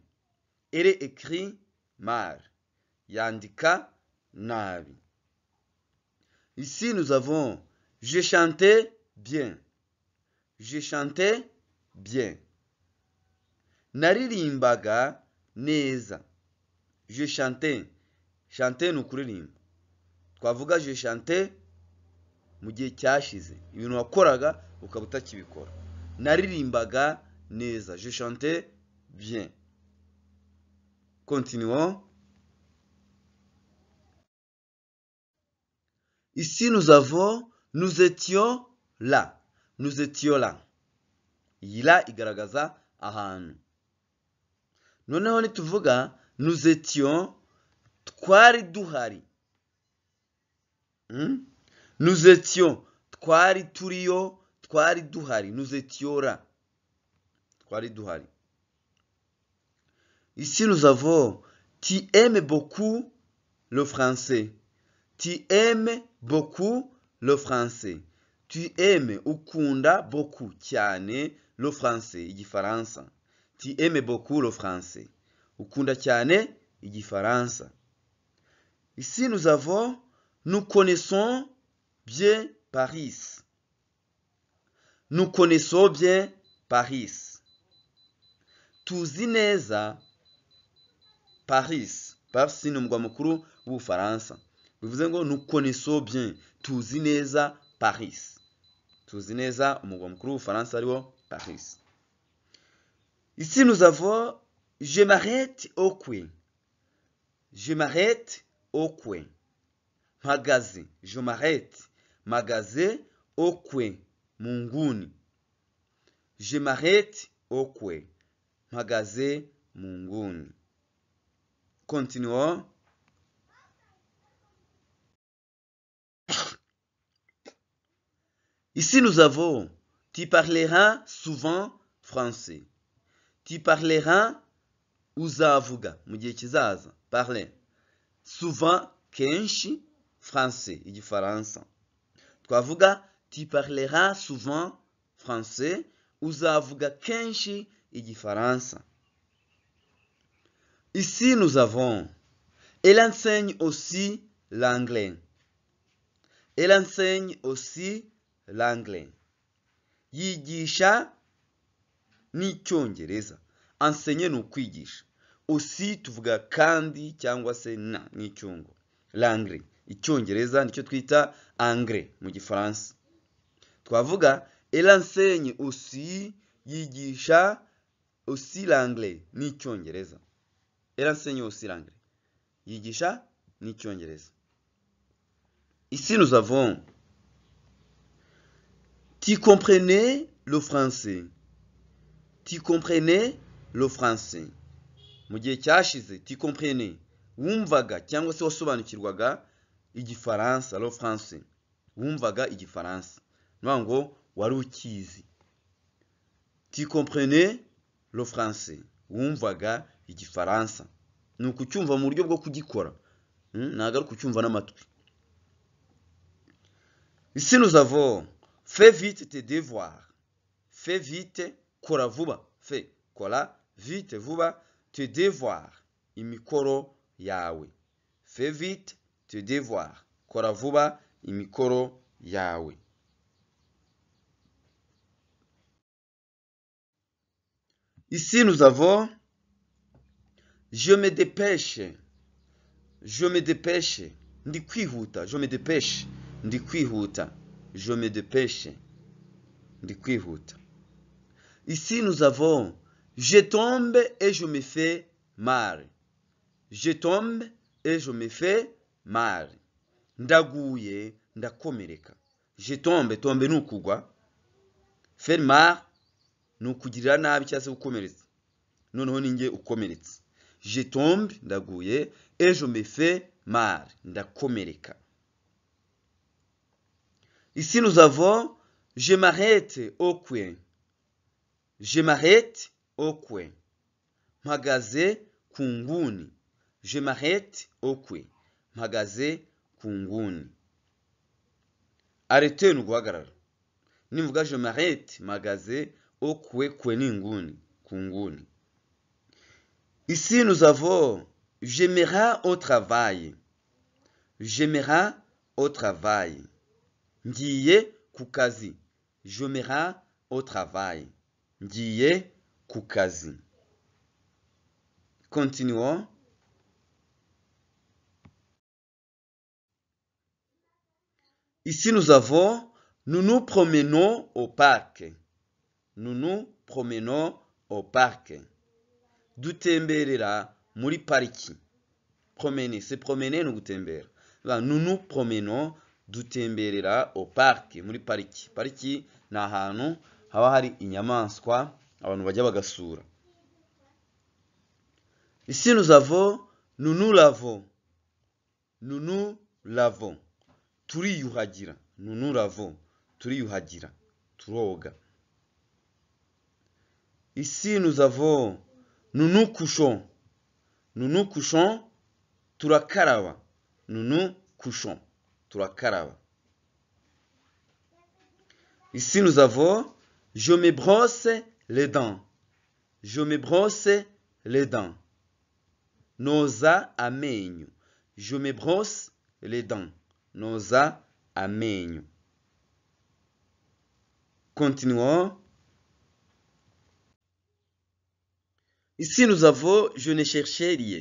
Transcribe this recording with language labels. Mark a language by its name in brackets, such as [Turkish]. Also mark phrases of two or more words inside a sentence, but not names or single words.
[French] Elle écrit mal. [Kinyarwanda] Yandika nabi. [French] Ici nous avons je chantais bien. Je chantais bien. [Kinyarwanda] Naririmbaga neza. [French] Je chantais. Chanter [Kinyarwanda] ni ukuririmba. Twavuga [French] je chantais [Kinyarwanda] mu gihe cyashize. Ibintu wakoraga ukaba utakibikora. Naririmbaga neza. [French] Je chantais bien. Continuons. Ici nous avons nous étions là. Nous étions là. [Kinyarwanda] Iyi la igaragaza ahantu. Noneho nituvuga [French] nous étions [Kinyarwanda] twari duhari. [French] Nous étions [Kinyarwanda] twari turiyo, twari duhari. [French] Nous étions là. [Kinyarwanda] Twari duhari. [French] Ici nous avons tu aimes beaucoup le français. Tu aimes beaucoup le français. Tu aimes ukunda beaucoup cyane le français, igifaransa. Tu aimes beaucoup le français. [Kinyarwanda] Ukunda cyane igifaransa. [French] Ici nous avons nous connaissons bien Paris. Nous connaissons bien Paris. [Kinyarwanda] Tuzi neza Paris. Paris ni umugwa mukuru w'Ubufaransa. Bivuze ngo [French] nous connaissons bien. [Kinyarwanda] Tuzi neza Paris. Tuzi neza umugwa mukuru w'Ubufaransa ariwo Paris. [French] Ici nous avons je m'arrête au coin. Je m'arrête au coin. Mpagaze. Je m'arrête. [Kinyarwanda] mpagaze okwe mu nguni. [French] Je m'arrête [Kinyarwanda] okwe, mpagaze mu nguni. [French] Continuons. Ici nous avons tu parleras souvent français. Tu parleras [Kinyarwanda] uzavuga mu gihe kizaza. [French] Parler. Souvent kenshi français, [Kinyarwanda] igifaransa. [French] Twavuga tu parleras souvent français, [Kinyarwanda] uzavuga kenshi igifaransa. [French] Ici nous avons elle enseigne aussi l'anglais. Elle enseigne aussi l'anglais. [Kinyarwanda] Yigisha n'icyongereza. Enseigner ni ukwigisha. Aussi tuvuga kandi cyangwa se na n'icyungo. [French] L'anglais. [Kinyarwanda] Icyongereza nicyo twita anglais mu gifaransa. [French] Twavuga elle enseigne aussi, yigisha aussi l'anglais n'icyongereza. Elle enseigne aussi l'anglais. [Kinyarwanda] Yigisha n'icyongereza. [French] Ici nous avons tu comprenais le français. Tu comprenais le français. [Kinyarwanda] Mu gihe cyashize [French] tu comprenais [Kinyarwanda] wumvaga cyangwa se wasobanukirwaga igifaransa, [French] le français. [Kinyarwanda] Wumvaga igifaransa. Ngo wari ukizi. [French] Tu comprenais le français. [Kinyarwanda] Wumvaga igifaransa. Ni ukucyumva mu buryo bwo kugikora. Ntabwo ari kucyumva n'amatwi. [French] Ici nous avons fais vite tes devoirs. Fais vite, [Kinyarwanda] kora vuba. [French] Fais, kora vite vuba tes devoirs. [Kinyarwanda] Imikoro yawe. [French] Fais vite tes devoirs. [Kinyarwanda] Kora vuba imikoro yawe. [French] Ici nous avons je me dépêche. Je me dépêche. [Kinyarwanda] Ndi kwihuta. [French] Je me dépêche. [Kinyarwanda] Ndi kwihuta. [French] Je me dépêche. [Kinyarwanda] Ndi kwihuta. [French] Ici nous avons je tombe et je me fais mal. Je tombe et je me fais mal. [Kinyarwanda] Ndaguye ndakomereka. [French] Je tombe, tombe [Kinyarwanda] nukugwa. [French] Faire mal [Kinyarwanda] nukugirira nabi cyangwa se gukomeretsa. Noneho ninjye ukomeretse. [French] Je tombe ndaguye et je me fais mal. [Kinyarwanda] Ndakomereka. [French] Ici nous avons je m'arrête au coin. Je m'arrête au coin. [Kinyarwanda] Mpagaze ku nguni. [French] Je m'arrête au coin. [Kinyarwanda] Mpagaze ku nguni. Arrêter ni guhagarara. Nivuga [French] je m'arrête [Kinyarwanda] mpagaze [French] au coin, [Kinyarwanda] coin ni nguni, ku nguni. [French] Ici nous avons je m'irai au travail. Je m'irai au travail. [Kinyarwanda] Ngiye ku kazi. [French] Je m'irai au travail. [Kinyarwanda] Ngiye ku kazi. [French] Continuons. Ici nous avons nous nous promenons au parc. Nous nous promenons au parc. [Kinyarwanda] Dutemberera muri pariki. [French] Promener, c'est promener [Kinyarwanda] no gutembera. [French] Nous nous promenons dutemberera au parc [Kinyarwanda] muri pariki. Pariki ni ahantu haba hari inyamaswa abantu bajya bagasura. [French] Ici nous avons nous nous lavons. Nous nous lavons. Turiyuhagira. Nous nous lavons. [Kinyarwanda] Turiyuhagira. Turoga. [French] Ici nous avons nous nous couchons. Nous nous couchons. Turakaraba. Nous nous couchons. Turakaraba. Ici nous avons je me brosse les dents. Je me brosse les dents. [Kinyarwanda] Noza amenyo. [French] Je me brosse les dents. [Kinyarwanda] Noza amenyo. [French] Continuons. Ici nous avons je ne cherchais rien.